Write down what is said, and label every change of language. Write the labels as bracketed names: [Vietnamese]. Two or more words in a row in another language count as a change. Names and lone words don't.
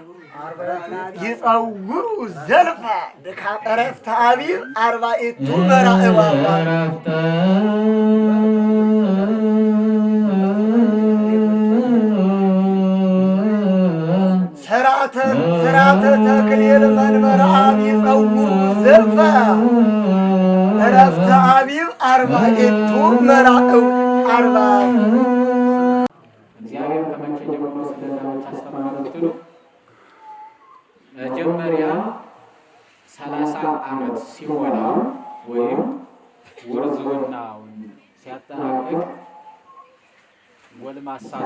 [Geez] ይጸውሩ ዘልፈ ድካመ ዕረፍተ አቢብ አርባዕቱ መራዕብ ስርዓተ ተክሊል መንበረ አብ ይጸውሩ ዘልፈ ዕረፍተ አቢብ አርባዕቱ መራዕብ አርባ [Amharic] እግዚአብሔር ከመቼ ጀምሮ ስለጋብቻ አስተማረ ብትሉ መጀመሪያ 30 ዓመት ሲሆነው ወይም ውርዝውናውን ሲያጠናቅቅ ጎልማሳ